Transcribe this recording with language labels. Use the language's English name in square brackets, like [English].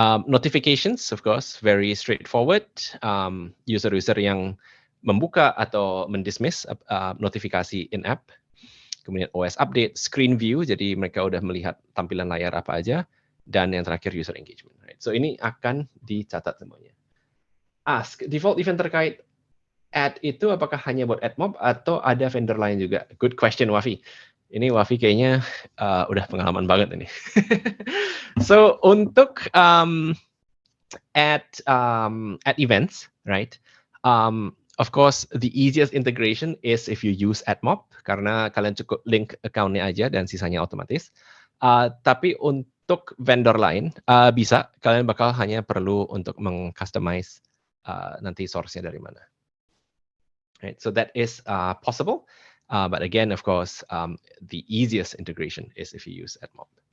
[English] Notifications, of course, very straightforward. [Indonesian] User-user yang membuka atau mendismiss notifikasi in-app. Kemudian OS update, screen view, jadi mereka udah melihat tampilan layar apa aja. Dan yang terakhir user engagement. Right. So ini akan dicatat semuanya. Ask, default event terkait ad itu apakah hanya buat AdMob atau ada vendor lain juga? [English] Good question, [Indonesian] Wafi. Ini Wafi kayaknya udah pengalaman banget ini. So untuk at events, right? [English] Of course, the easiest integration is if you use AdMob [Indonesian] karena kalian cukup link account-nya aja dan sisanya otomatis. Tapi untuk vendor lain bisa, kalian bakal hanya perlu untuk meng-customize nanti source-nya dari mana. [English] Right, so that is possible, but again, of course, the easiest integration is if you use AdMob.